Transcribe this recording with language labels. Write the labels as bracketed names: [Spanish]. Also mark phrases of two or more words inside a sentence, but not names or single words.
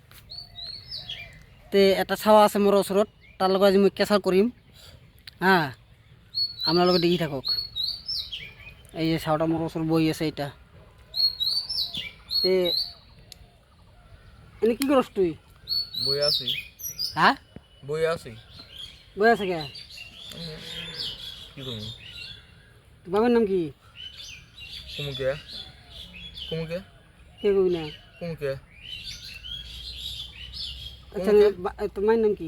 [Assamese] এটা চাৱা আছে মোৰ ওচৰত, তাৰ লগত আজি মই কেঁচা কৰিম হা। আপোনালোকে দেখি থাকক। এই যে চাওটা মোৰ ওচৰত বহি আছে এটা। এনে কি কৰছ তুই? বই আছি। হা বই আছি। বহি আছে কে? [Bangla] কি করবো? তোর বাবার নাম কি? কুমুকে। কুমুকে। কে কবি না? কুমুকে। আচ্ছা তোর মায়ের নাম কি?